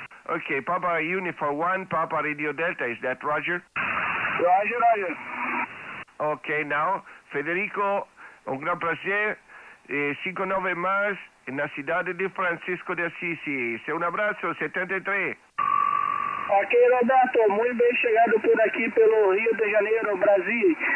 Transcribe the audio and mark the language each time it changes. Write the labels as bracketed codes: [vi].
[en] Okay, Papa Uniform 1, Papa Radio Delta, is that Roger? Roger. [es] Okay, now, Federico, un gran placer, 5-9 más, en la ciudad de Francisco de Assisi. [pt] Un abraço, 73. Ok, Roberto, muito bem chegado por aqui pelo Rio de Janeiro, Brasil.